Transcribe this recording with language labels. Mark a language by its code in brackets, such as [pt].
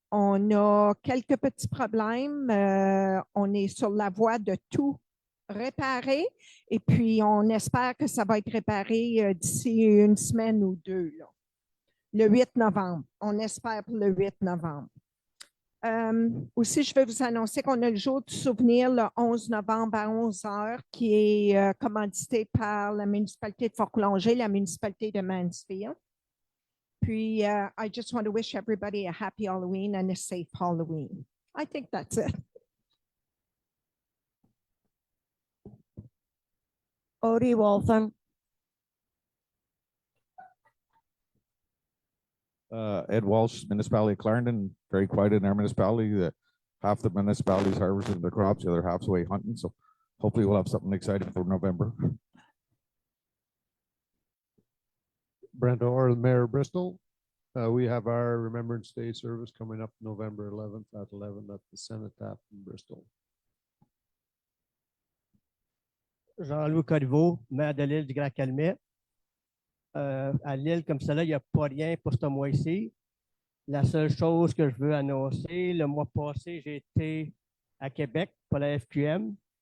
[fr] On a quelques petits problèmes. On est sur la voie de tout réparer et puis on espère que ça va être réparé d'ici une semaine ou deux, là. Le 8 novembre. On espère pour le 8 novembre. Aussi, je vais vous annoncer qu'on a le jour du souvenir le 11 novembre à 11 h qui est commandité par la municipalité de Fort-Coulonge, la municipalité de Mansfield. [en] Puis, I just want to wish everybody a happy Halloween and a safe Halloween. I think that's it. Odie Waltham. Ed Walsh, municipality of Clarendon, very quiet in our municipality. Half the municipality is harvesting their crops, the other half's away hunting. So hopefully we'll have something exciting for November. Brent Orr, Mayor of Bristol. We have our Remembrance Day service coming up November 11th at 11 at the Cenotaph in Bristol. [fr] Jean-Louis Corriveau, maire de l'île du Grand-Calmet. À l'île comme cela, il n'y a pas rien pour ce mois-ci. La seule chose que je veux annoncer, le mois passé, j'ai été à Québec pour la FQM.